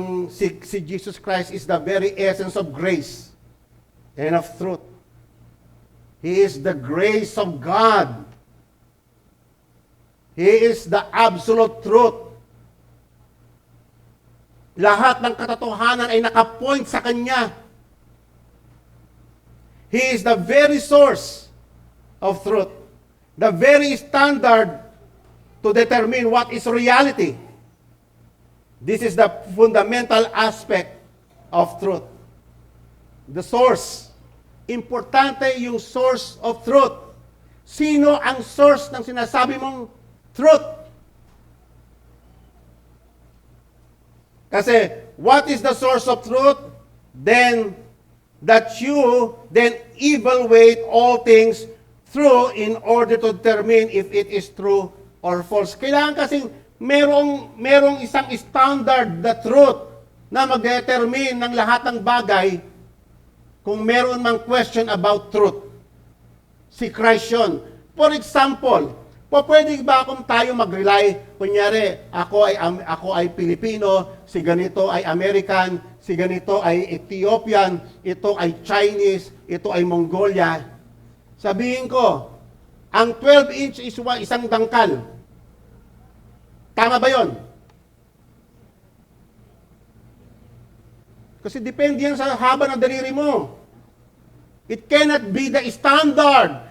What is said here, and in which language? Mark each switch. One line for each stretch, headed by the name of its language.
English: Si Jesus Christ is the very essence of grace and of truth. He is the grace of God. He is the absolute truth.
Filipino: Lahat ng katotohanan ay nakapoint sa Kanya.
English: He is the very source of truth. The very standard to determine what is reality. This is the fundamental aspect of truth. The source.
Filipino: Importante yung source of truth. Sino ang source ng sinasabi mong truth?
English: Kasi, what is the source of truth? Then, that you then evaluate all things through in order to determine if it is true or false.
Filipino: Kailangan kasing merong isang standard, the truth, na mag-determine ng lahat ng bagay kung meron mang question about truth. Si Christ yun. For example, pwede ba kung tayo mag-rely, kunyari, ako ay Pilipino, si ganito ay American, si ganito ay Ethiopian, ito ay Chinese, ito ay Mongolia. Sabihin ko, ang 12-inch is isang dangkal. Tama ba yon? Kasi depende yan sa haba ng daliri mo.
English: It cannot be the standard.